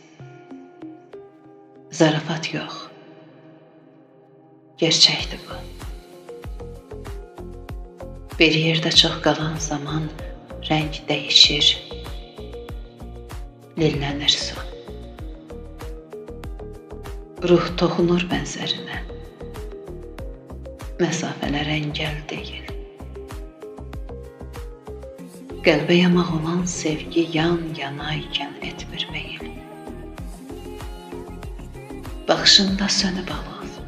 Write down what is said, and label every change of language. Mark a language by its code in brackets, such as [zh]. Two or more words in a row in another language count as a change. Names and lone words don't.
[tr] Zarafat yok. Gerçekti bu. Bir yerde çok kalan zaman renk değişir, lillənir su. [az] Ruh toxunur bənzərinə. Məsafələr əngəl deyil. Qəlbə yamaq olan sevgi yan yanayken etmir meyil. Baxışında sönüb alov.